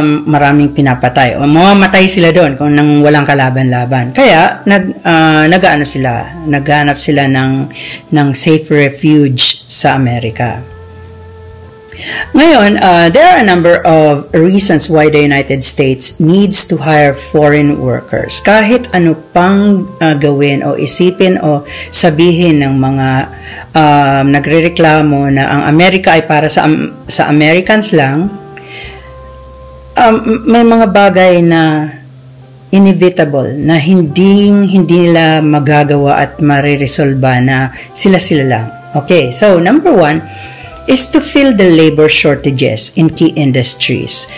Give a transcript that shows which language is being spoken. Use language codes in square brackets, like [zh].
[tl] Maraming pinapatay o mamamatay sila doon kung nang walang kalaban-laban. Kaya naghanap sila ng safe refuge sa Amerika. [en] Ngayon, there are a number of reasons why the United States needs to hire foreign workers. [tl] Kahit ano pang gawin o isipin o sabihin ng mga nagrereklamo na ang Amerika ay para sa Americans lang, may mga bagay na inevitable na hindi nila magagawa at mariresolba na sila lang. [en] Okay, so number one is to fill the labor shortages in key industries.